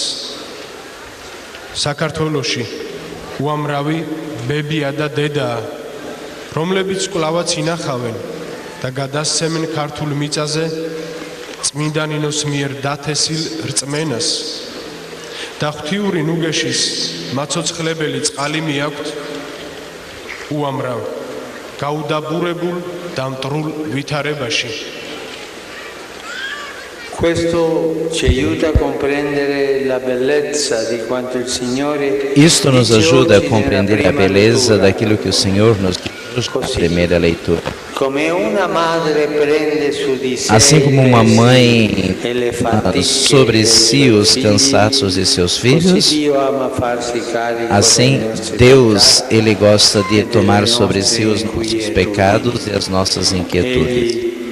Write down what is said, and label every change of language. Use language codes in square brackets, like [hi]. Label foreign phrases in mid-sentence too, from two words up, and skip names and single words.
[ka] საქართველოში უამრავი ბებია და დედაა, რომლებიც კვლავაც ინახავენ და გადასცემენ ქართულ მიწაზე წმინდა ნინოს მიერ დათესილ რწმენას და ღვთიური ნუგეშის მაცოცხლებელი წყალი მიაქვთ უამრავ გაუდაბურებულ და მტრულ ვითარებაში. [pt] Isto nos ajuda a compreender a beleza daquilo que o Senhor nos diz na primeira leitura. Assim como uma mãe sobre si os cansaços de seus filhos, assim Deus, Ele gosta de tomar sobre si os nossos pecados e as nossas inquietudes.